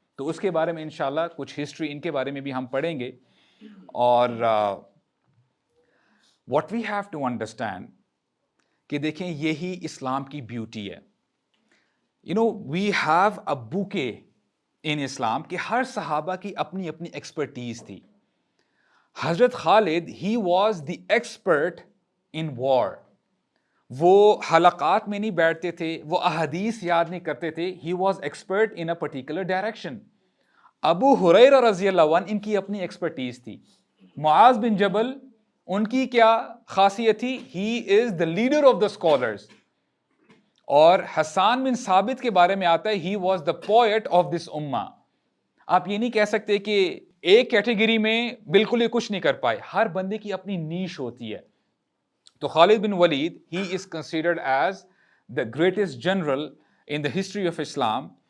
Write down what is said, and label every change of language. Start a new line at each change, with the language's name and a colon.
Urdu: تو اس کے بارے میں انشاءاللہ کچھ ہسٹری ان کے بارے میں بھی ہم پڑھیں گے. اور
English: what we have to understand
Urdu: کہ دیکھیں یہی اسلام کی بیوٹی ہے.
English: we have a bouquet in
Urdu: اسلام کہ ہر صحابہ کی اپنی اپنی ایکسپرٹیز تھی.
English: حضرت Khalid he was the expert in war.
Urdu: وہ حلقات میں نہیں بیٹھتے تھے، وہ احادیث یاد نہیں کرتے تھے.
English: he was expert in a particular direction.
Urdu: ابو ہریرہ رضی اللہ عنہ ان کی اپنی ایکسپرٹیز تھی. معاذ بن جبل ان کی کیا خاصیت تھی؟
English: he is the leader of the scholars.
Urdu: اور حسان بن ثابت کے بارے میں آتا ہے
English: he was the poet of this ummah.
Urdu: آپ یہ نہیں کہہ سکتے کہ ایک کیٹیگری میں بالکل ہی کچھ نہیں کر پائے. ہر بندے کی اپنی نیش ہوتی ہے.
English: تو Khalid bin Walid he is considered as the greatest general in the history of Islam.